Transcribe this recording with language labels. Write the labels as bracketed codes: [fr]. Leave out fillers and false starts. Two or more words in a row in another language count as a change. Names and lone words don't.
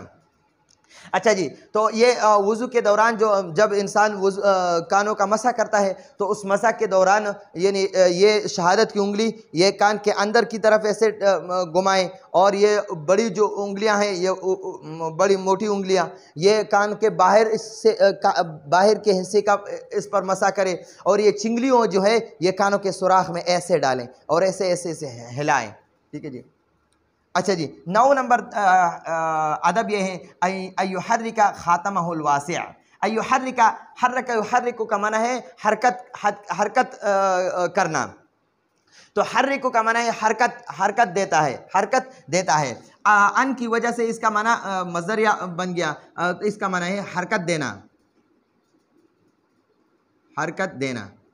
[hi] अच्छा जी, तो ये वज़ू के दौरान जब इंसान कानों का मसा करता है, तो उस मसा के दौरान यानी ये शहादत की उंगली ये कान के अंदर की तरफ ऐसे घुमाएं, और ये बड़ी जो उंगलियां हैं, ये बड़ी मोटी उंगलियां, ये कान के बाहर बाहर के हिस्से का इस पर मसा करें, और ये चिंगलियों जो है ये कानों के सुराख में ऐसे डालें और ऐसे ऐसे ऐसे हिलाएं, ठीक है जी। अच्छा जी, 9 नंबर अदब ये है [ar] أن يحرّك خاتمه الواسع. أن يحرّك، حرّك يحرّك [hi] का माना है हरकत करना। तो हर्रिकु का माना है हरकत देता है, हरकत देता है। अन की वजह से इसका माना मज़दरिया बन गया, इसका माना है हरकत देना, हरकत देना।